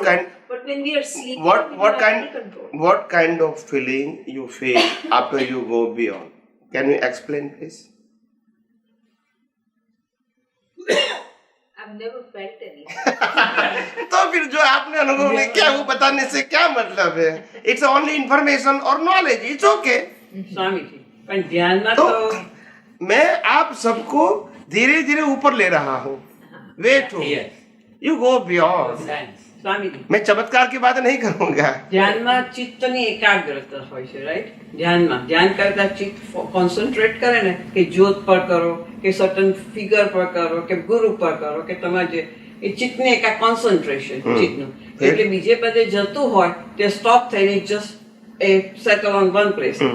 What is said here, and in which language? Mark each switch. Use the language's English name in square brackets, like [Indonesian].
[English] But when we are sleeping, what kind of feeling you feel after you go beyond? Can you explain, please? I've never felt anything. [Hindi] तो फिर जो आपने अनुभव नहीं किया वो बताने से क्या मतलब है? [English] It's only information or knowledge. It's okay. [Hindi] Swami ji, पर ध्यान तो मैं आप सबको धीरे धीरे ऊपर ले रहा हूँ. [English] Wait, you go beyond. [Hindi] Swami ji, मैं चमत्कार की बात नहीं करूँगा. [Gujarati] ધ્યાનમાં ચિત્તની એકાગ્રતા હોય છે, રાઈટ? ધ્યાનમાં ધ્યાન કરતા ચિત્ત કોન્સન્ટ્રેટ કરે ને કે જ્યોત પર કરો કે સર્ટન ફિગર પર કરો કે ગુરુ પર કરો કે તમારે જે એ ચિત્તને એક કોન્સન્ટ્રેશન ચિત્તનું એટલે બીજે બધે જતું હોય તે સ્ટોપ થઈને [English] Just a settle on one place.